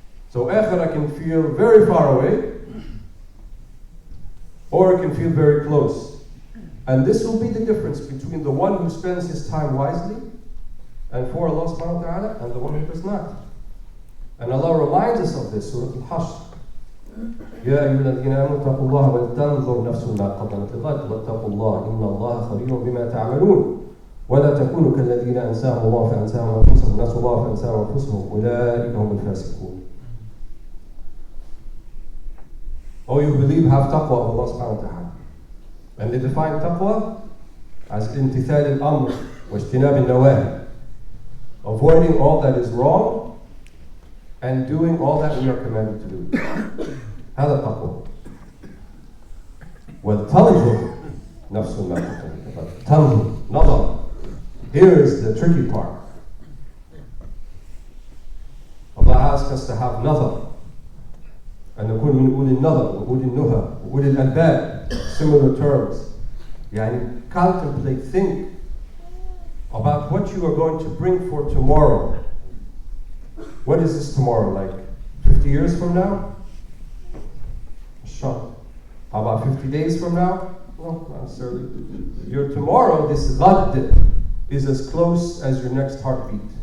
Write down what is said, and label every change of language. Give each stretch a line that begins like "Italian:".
English: So akhirah can feel very far away, or it can feel very close. And this will be the difference between the one who spends his time wisely and for Allah subhanahu wa ta'ala, and the one who does not. And Allah reminds us of this, Surah Al-Hashr.
Arabic: يا أيها الذين آمنوا اتقوا الله ولتنظر نفس ما قدمت لغد واتقوا الله إن الله خبير بما تعملون ولا تكونوا كالذين أنساهم الله فأنساهم أنفسهم نسوا الله فأنساهم أنفسهم أولئك هم الفاسقون.
English: Oh, you believe, have taqwa of Allah subhanahu wa ta'ala. And they define taqwa as imtithal al-amr wa ijtinab al-nawahi, avoiding all that is wrong and doing all that we are commanded to do.
Arabic: هذا تقوى. وَتَنْظُرْ نَفْسٌ مَا قَدَّمَتْ. تَنْظُرْ, نظر.
English: Here is the tricky part. Allah asks us to have nazar.
Arabic: أن نكون من أولي النظر وأولي النهى وأولي الألباب,
English: similar terms. يعني contemplate, think about what you are going to bring for tomorrow. What is this tomorrow, like 50 years from now? Sure. How about 50 days from now? No, not necessarily. Your tomorrow, this ghad, is as close as your next heartbeat.